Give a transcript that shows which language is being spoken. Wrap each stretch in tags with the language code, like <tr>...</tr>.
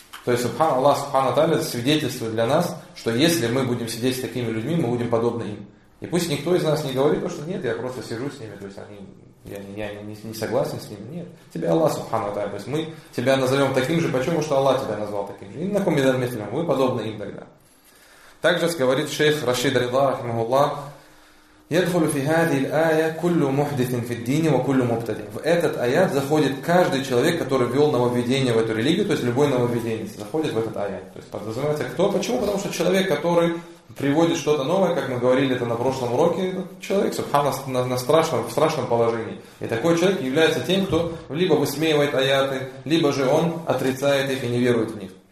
<ru>То есть, Аллах Субхану Тааля свидетельствует для нас, что если мы будем сидеть с такими людьми, мы будем подобны им. И пусть никто из нас не говорит, что нет, я просто сижу с ними. То есть, я не согласен с ними. Нет, тебя Аллах Субхану Тааля. То есть, мы тебя назовем таким же, почему? Что Аллах тебя назвал таким же. И на ком медальметрию, вы подобны им тогда. Также говорит шейх Рашид Рида, рахимахуллах,</ru> <ar>يدخل في هذه الآية كل محدث في الدين وكل مبتدئ.</ar> <ru>В этот аят заходит каждый человек, который ввел нововведение в эту религию, то есть любой нововведенец заходит в этот аят. То есть подразумевается кто? Почему? Потому что человек, который приводит что-то новое, как мы говорили это на прошлом уроке, человек, субхана, в страшном положении. И такой человек является тем, кто либо высмеивает аяты, либо же он отрицает их и не верует в них.</ru>